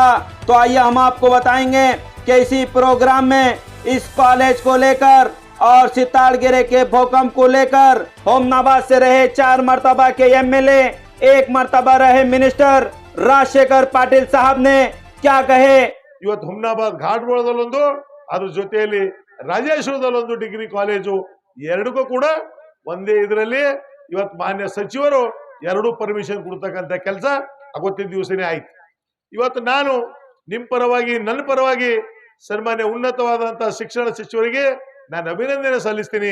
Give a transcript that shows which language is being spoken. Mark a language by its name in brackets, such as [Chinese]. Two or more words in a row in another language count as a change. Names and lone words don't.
[Hindi] तो आइए हम आपको बताएंगे कि इसी प्रोग्राम में इस कॉलेज को लेकर और सिताड़गिरे के भूकंप को लेकर होमनाबाद से रहे 4 मर्तबा के एमएलए, 1 मर्तबा रहे मिनिस्टर राजशेखर पाटिल साहब ने क्या कहे। [Kannada] ಇವತ್ತು ಹುಮ್ನಾಬಾದ್ ಘಾಟ್ಬೋಳದಲ್ಲೊಂದು, ಅದ್ರ ಜೊತೆಯಲ್ಲಿ ರಾಜೇಶ್ವರದಲ್ಲೊಂದು [English] degree college, [Kannada] ಎರಡಕ್ಕೂ ಕೂಡ ಒಂದೇ ಇದರಲ್ಲಿ ಇವತ್ತು ಮಾನ್ಯ ಸಚಿವರು ಎರಡೂ ಪರ್ಮಿಷನ್ ಕೊಡ್ತಕ್ಕಂಥ ಕೆಲಸ ಅವತ್ತಿನ ದಿವಸನೇ ಆಯ್ತು. ಇವತ್ತು ನಾನು ನಿಮ್ಮ ಪರವಾಗಿ, ನನ್ನ ಪರವಾಗಿ ಸನ್ಮಾನ್ಯ ಉನ್ನತವಾದಂತಹ ಶಿಕ್ಷಣ ಸಚಿವರಿಗೆ ನಾನು ಅಭಿನಂದನೆ ಸಲ್ಲಿಸ್ತೀನಿ.